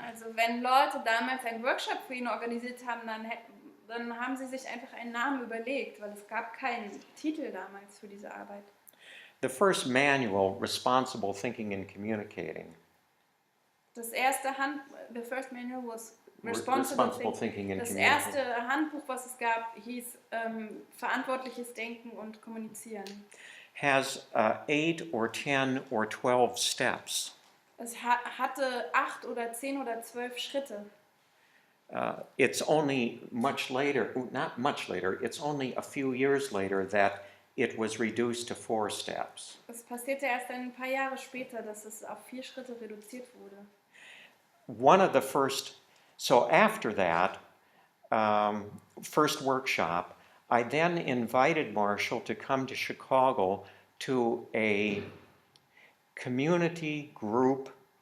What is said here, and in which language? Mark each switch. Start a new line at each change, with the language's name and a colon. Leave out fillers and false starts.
German: Also wenn Leute damals einen Workshop für ihn organisiert haben, dann haben sie sich einfach einen Namen überlegt, weil es gab keinen Titel damals für diese Arbeit.
English: The first manual, Responsible Thinking and Communicating, The first manual was Responsible Thinking and
German: Das
English: Communicating,
German: erste Handbuch, was es gab, hieß Verantwortliches Denken und Kommunizieren.
English: has 8 or 10 or 12 steps.
German: Es hatte 8 oder 10 oder 12 Schritte.
English: It's only much later, not much later, it's only a few years later that it was reduced to 4 steps.
German: Es passierte erst ein paar Jahre später, dass es auf 4 Schritte reduziert wurde.
English: One of the first, so after that first workshop, I then invited Marshall to come to Chicago to a community group.